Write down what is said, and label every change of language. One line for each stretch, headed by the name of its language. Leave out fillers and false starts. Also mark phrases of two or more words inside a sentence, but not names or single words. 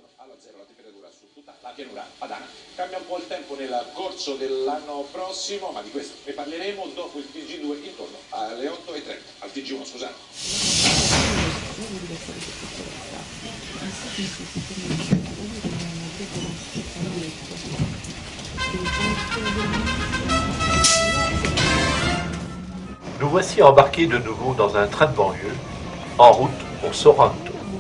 Italian: Cambia un po' il tempo nel corso dell'anno prossimo, ma di questo ne parleremo dopo il TG2 intorno alle 8:30, al TG1, scusate.
French: Nous voici embarqués de nouveau dans un train de banlieue, en route pour Sorrento.